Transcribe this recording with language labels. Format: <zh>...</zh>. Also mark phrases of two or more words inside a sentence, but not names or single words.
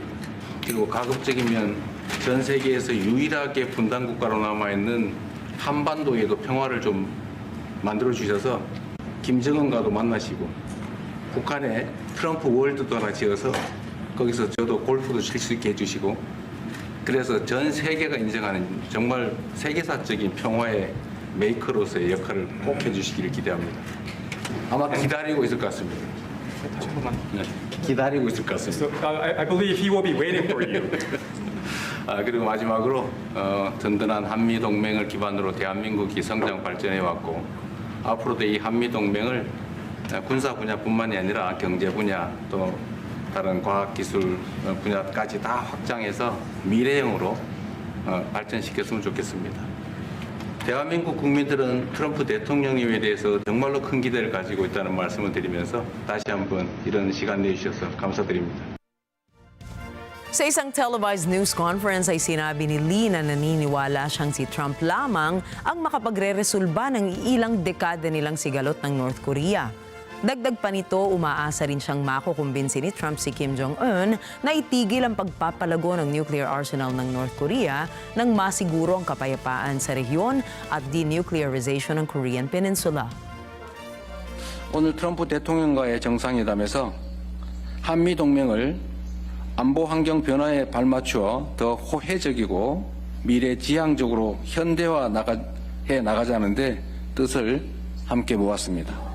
<ko>그리고 가급적이면 전 세계에서 유일하게 분단 국가로 남아있는 한반도에도 평화를 좀 만들어 주셔서 김정은과도 만나시고 북한에 트럼프 월드도 하나 지어서 거기서 저도 골프도 칠 수 있게 해주시고 그래서 전 세계가 인정하는 정말 세계사적인 평화의 메이커로서의 역할을 꼭 해주시기를 기대합니다. 아마 기다리고 있을 것 같습니다. 네, 기다리고 있을 것 같습니다.</ko> <en>So, I believe he will be waiting for you.</en> <ko>그리고 마지막으로 든든한 한미 동맹을 기반으로 대한민국이 성장 발전해 왔고 앞으로도 이 한미 동맹을 군사 분야뿐만이 아니라 경제 분야 또 다른 과학 기술 분야까지 다 확장해서 미래형으로 발전시켰으면 좋겠습니다. 대한민국 국민들은 트럼프 대통령님에 대해서 정말로 큰 기대를 가지고 있다는 말씀을 드리면서 다시 한번 이런 시간 내주셔서 감사드립니다.</ko> <tl>Sa isang</tl> <en>televised news conference</en> <tl>ay sinabi ni Lee na naniniwala siyang si Trump lamang ang makapagre-resolba ng ilang dekada nilang sigalot ng North Korea. Dagdag pa nito, umaasa rin siyang makukumbinsi ni Trump si Kim Jong-un na itigil ang pagpapalago ng</tl> <en>nuclear arsenal</en> <tl>ng North Korea nang masiguro ang kapayapaan sa rehiyon at denuclearization ng Korean Peninsula.</tl> <ko>오늘 트럼프 대통령과의 정상회담에서 한미 동맹을 안보 환경 변화에 발맞추어 더 호혜적이고 미래지향적으로 현대화해 나가자는데 뜻을 함께 모았습니다.</ko>